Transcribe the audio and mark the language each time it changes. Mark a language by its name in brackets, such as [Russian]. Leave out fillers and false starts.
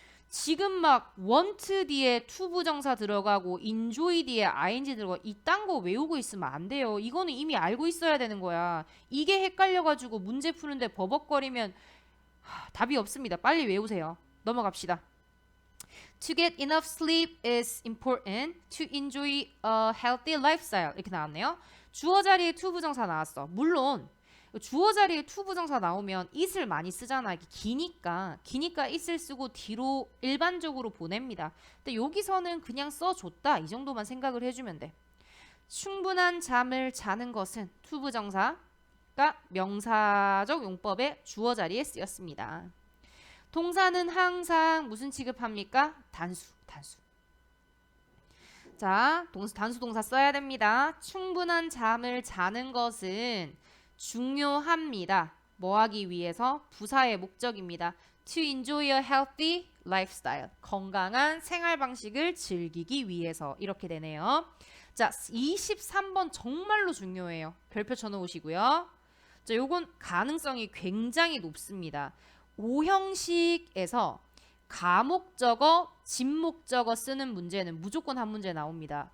[Korean] 지금 막 want 뒤에 to 부정사 들어가고 enjoy 뒤에 ing 들어가고 이딴 거 외우고 있으면 안 돼요. 이거는 이미 알고 있어야 되는 거야. 이게 헷갈려가지고 문제 푸는데 버벅거리면 답이 없습니다. 빨리 외우세요. 넘어갑시다. [English] To get enough sleep is important to enjoy a healthy lifestyle. [Korean] 이렇게 나왔네요. 주어 자리에 to 부정사 나왔어. 물론 주어 자리에 to 부정사 나오면 it을 많이 쓰잖아. 이게 기니까 it을 쓰고 뒤로 일반적으로 보냅니다. 근데 여기서는 그냥 써줬다. 이 정도만 생각을 해주면 돼. 충분한 잠을 자는 것은 to 부정사가 명사적 용법의 주어 자리에 쓰였습니다. 동사는 항상 무슨 취급합니까? 단수. 자, 단수 동사 써야 됩니다. 충분한 잠을 자는 것은 중요합니다. 뭐 하기 위해서? 부사의 목적입니다. [English] To enjoy a healthy lifestyle. [Korean] 건강한 생활 방식을 즐기기 위해서. 이렇게 되네요. 자, 23번 정말로 중요해요. 별표 쳐놓으시고요. 자, 요건 가능성이 굉장히 높습니다. 오형식에서 가목적어, 진목적어 쓰는 문제는 무조건 한 문제 나옵니다.